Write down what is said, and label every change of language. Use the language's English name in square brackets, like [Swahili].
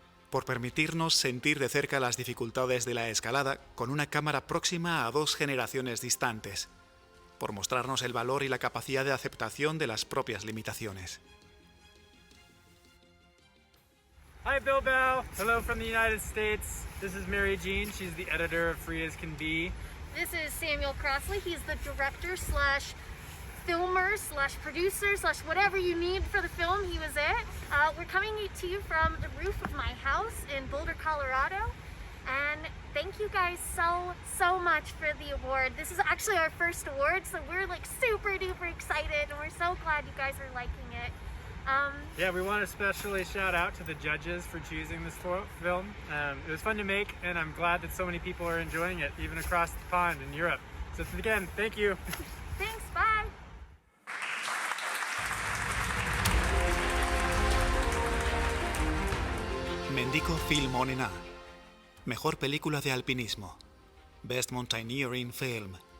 [Spanish] Por permitirnos sentir de cerca las dificultades de la escalada con una cámara próxima a 2 generaciones distantes. Por mostrarnos el valor y la capacidad de aceptación de las propias limitaciones. [English] Hi Bilbao! Hello from the United States. This is Mary Jean. She's the editor of Free as Can Be. This is Samuel Crossley. He's the director / filmer / producer / whatever you need for the film. He was it. We're coming to you from the roof of my house in Boulder, Colorado. And thank you guys so much for the award. This is actually our first award, so we're like super duper excited and we're so glad you guys are liking it. Yeah, we want to especially shout out to the judges for choosing this film. It was fun to make, and I'm glad that so many people are enjoying it, even across the pond in Europe. So again, thank you. Thanks, bye. [Basque] Mendiko Film onena. [Spanish] Mejor película de alpinismo. [English] Best Mountaineering Film.